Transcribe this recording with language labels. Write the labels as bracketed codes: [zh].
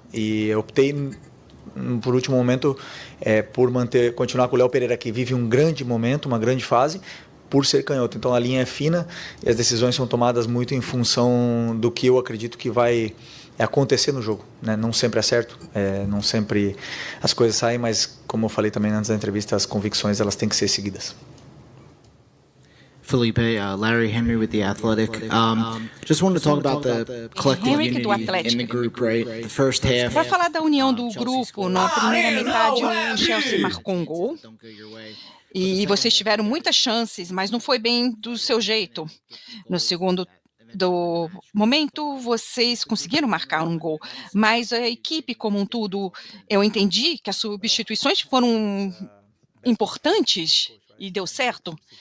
[pt] E eu optei, por último momento, por continuar com o Léo Pereira, que vive um grande momento, uma grande fase, por ser canhoto. Então a linha é fina e as decisões são tomadas muito em função do que eu acredito que vai acontecer no jogo, né? Não sempre é certo, não sempre as coisas saem, mas como eu falei também antes da entrevista, as convicções elas têm que ser seguidas. [en] Felipe, Larry Henry with The Athletic. Just wanted to talk about the collective unity in the group, right? The first half. [pt] Para falar da união do grupo, na primeira metade o Chelsea marcou um gol e vocês tiveram muitas chances, mas não foi bem do seu jeito. No segundo momento, vocês conseguiram marcar um gol, mas a equipe como um todo, eu entendi que as substituições foram importantes e deu certo.